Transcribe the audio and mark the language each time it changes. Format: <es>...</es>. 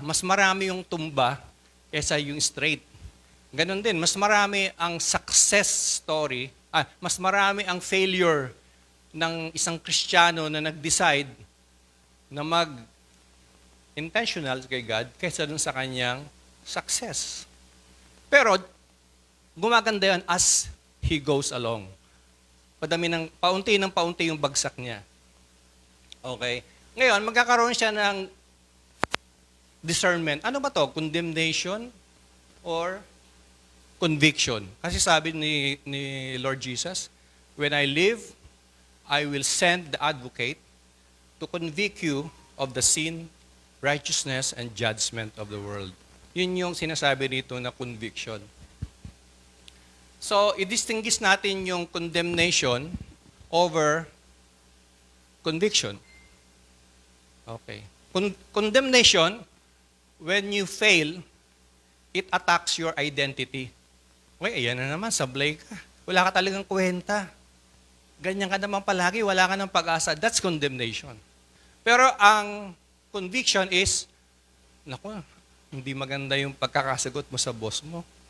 <tl>Mas marami yung tumba kesa yung straight. Ganon din, mas marami ang success story, mas marami ang failure ng isang Kristiyano na nag-decide na intentional kay God kaysa dun sa kanyang success. Pero, gumaganda yan</tl> <en>as he goes along.</en> <tl>Paunti ng paunti yung bagsak niya. Okay? Ngayon, magkakaroon siya ng discernment. Ano ba to?</tl> <en>Condemnation or conviction?</en> <tl>Kasi sabi ni Lord Jesus,</tl> <en>when I live, I will send the advocate to convict you of the sin, righteousness, and judgment of the world.</en> <tl>Yun yung sinasabi dito na conviction. So, i-distinguish natin yung condemnation over conviction. Okay.</tl> <en>Condemnation, when you fail, it attacks your identity.</en> <tl>Okay, ayan na naman, sablay ka. Wala ka talagang kwenta. Ganyan ka naman palagi, wala ka ng pag-asa.</tl> <en>That's condemnation.</en> <tl>Pero ang conviction is, naku, hindi maganda yung pagkakasagot mo sa boss mo.</tl>